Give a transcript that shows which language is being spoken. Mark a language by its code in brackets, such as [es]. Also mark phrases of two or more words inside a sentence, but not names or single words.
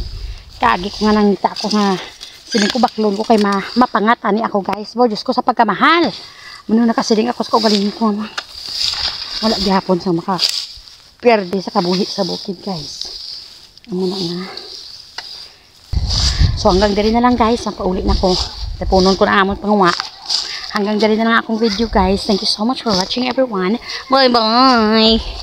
[hil] Kaagi ko nga nang nita ako nga, sining ko baklon ko kay mapangat ani ako guys. Bo, Diyos ko sa pagkamahal. Muna nakasiling ako sa kaugaling ko. Wala gihapon sa perde sa kabuhi sa bukid guys. Amo na nga. So hanggang diri na lang guys, ang paulit na ko. Tapunon ko na amon panguwa. Hanggang diri na lang akong video guys. [en] Thank you so much for watching everyone. Bye bye.